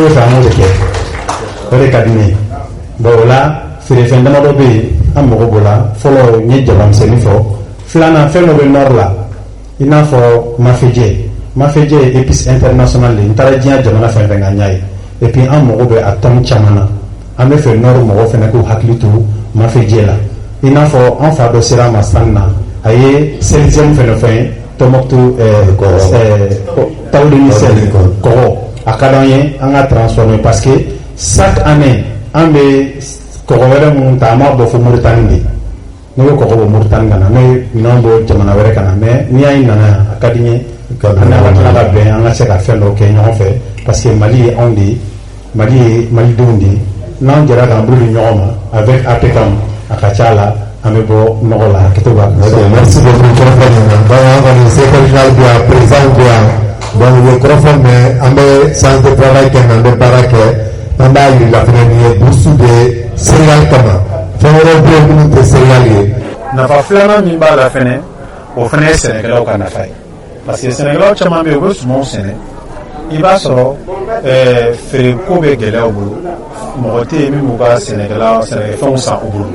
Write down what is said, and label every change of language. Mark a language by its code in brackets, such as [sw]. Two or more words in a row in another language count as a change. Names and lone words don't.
[bm] bɛ fɛ an k'o de kɛ o de ka di ne ye bon o la feerefɛn damadɔ bɛ yen an mago b'o la fɔlɔ n ye jabamisɛnnin fɔ filanan fɛn dɔ bɛ nord la i n'a fɔ mafejɛ ye [fr] épice international [bm] de n taara diɲɛ jamana fɛn fɛn ka ɲa ye [fr] et puis [bm] an mago bɛ a tɔn caman na an bɛ fɛ nord mɔgɔw fana k'u hakili to mafejɛ la i n'a fɔ an fa dɔ sera a ma san na a ye 16e fɛnɛ fɛn Tombouctou Taoudini sel kɔgɔ a ka d'an ye an ka transformer [fr] parce que [bm] chaque année an bɛ kɔgɔ wɛrɛ minnu ta an b'a bɔ fo Mauritanie de ne bɛ kɔgɔ bɔ Mauritanie ka na ne bɛ minɛnw bɔ jamana wɛrɛ ka na mais n'i y'a ye nana yan a ka di n ye an n'a ka tila ka bɛn an ka se ka fɛn dɔw kɛ ɲɔgɔn fɛ [fr] parce que [bm] Mali ye anw de ye Mali ye malidenw de ye n'an jɛra k'an bolo di ɲɔgɔn ma avec APCAM a ka ca la an bɛ bɔ nɔgɔ la hakɛto b'a kan. [fr] Merci beaucoup [bm] kɔrɔfɔ nin na donc an kɔni secrétaire bi yan président bi yan donc u ye kɔrɔfɔ mɛn an bɛ [fr] séance de travail [bm] kɛ an bɛ baara kɛ an b'a yirila fana nin ye [fr] bourse de céréale [bm] kama fɛn wɛrɛw bɛ yen minnu tɛ céréale ye. nafa filanan min b'a la fɛnɛ o fɛnɛ ye sɛnɛkɛlaw ka nafa ye [fr] parce que [bm] sɛnɛkɛlaw caman bɛ yen u bɛ sumanw sɛnɛ i b'a sɔrɔ feereko bɛ gɛlɛya u bolo mɔgɔ tɛ yen min b'u ka sɛnɛkɛfɛnw san u bolo